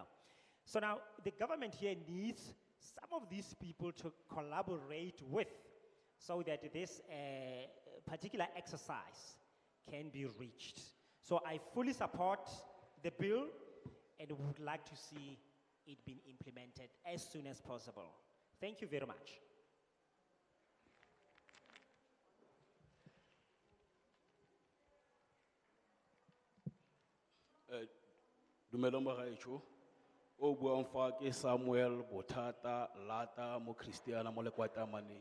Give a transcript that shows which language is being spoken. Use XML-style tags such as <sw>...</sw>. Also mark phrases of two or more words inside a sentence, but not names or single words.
<en>So now the government here needs some of these people to collaborate with so that this particular exercise can be reached. So I fully support the bill and would like to see it being implemented as soon as possible. Thank you very much.</en> <tn>Dumelang bagaetsho. O buang fa ke Samuel Bothata Lata mo Christiana mo lekwatamane.</tn>